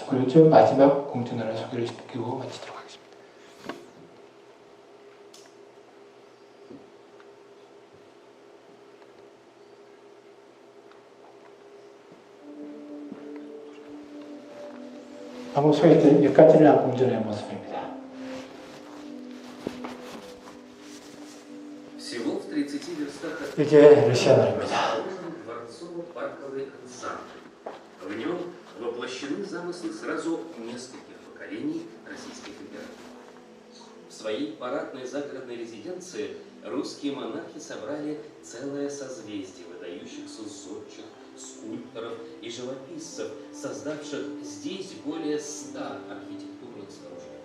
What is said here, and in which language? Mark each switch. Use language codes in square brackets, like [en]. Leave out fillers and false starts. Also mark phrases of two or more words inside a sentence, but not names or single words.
[ko] 그리고 좀 마지막 궁전 하나 소개를 시키고 마치도록 하겠습니다. 방금 소개했던 예카테리나 궁전의 모습입니다. 이게 러시아어입니다. [ru] В нем воплощены замыслы сразу нескольких поколений российских императоров. В своей парадной загородной резиденции русские монархи собрали целое созвездие выдающихся зодчих, скульпторов и живописцев, создавших здесь более 100 архитектурных сооружений.